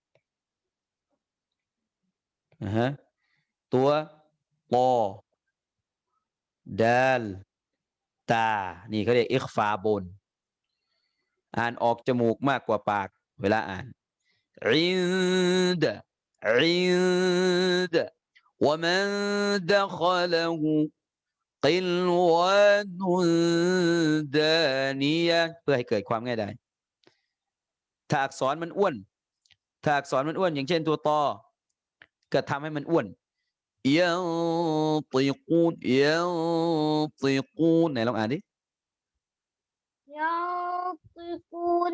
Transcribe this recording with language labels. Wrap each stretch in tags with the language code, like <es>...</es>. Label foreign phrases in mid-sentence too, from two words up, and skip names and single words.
<th>ตัวปอดาลตานี่เขาเรียกอิคฟาบนอ่านออกจมูกมากกว่าปากเวลาอ่านอินดอินด</th> <ar>ومن دخله قلوان دانية</ar> <th>เพื่อให้เกิดความง่ายดายถ้าอักษรมันอ้วนอย่างเช่นตัวตอก็ทำให้มันอ้วนยังติกูนไหนลองอ่านดิ ยังติกูน</th>